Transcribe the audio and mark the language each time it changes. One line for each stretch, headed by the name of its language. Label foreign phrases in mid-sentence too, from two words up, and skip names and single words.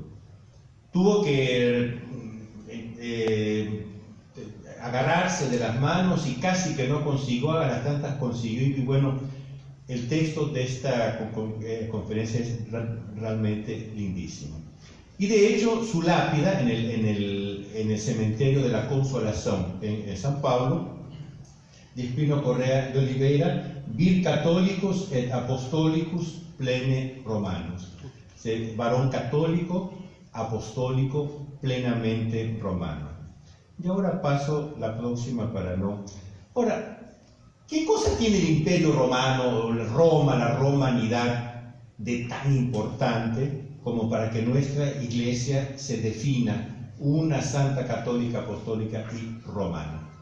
Spanish: Tuvo que agarrarse de las manos y casi que no consiguió, a las tantas consiguió, y bueno, el texto de esta conferencia es realmente lindísimo. Y de hecho, su lápida en el cementerio de la Consolación en San Pablo, de Pino Correa de Oliveira,
Latin: vir católicos et apostolicus plene romanos.
Spanish: Varón católico, apostólico, plenamente romano. Y ahora paso la próxima para no. Ahora, ¿qué cosa tiene el Imperio Romano, Roma, la romanidad, de tan importante como para que nuestra Iglesia se defina una santa católica, apostólica y romana?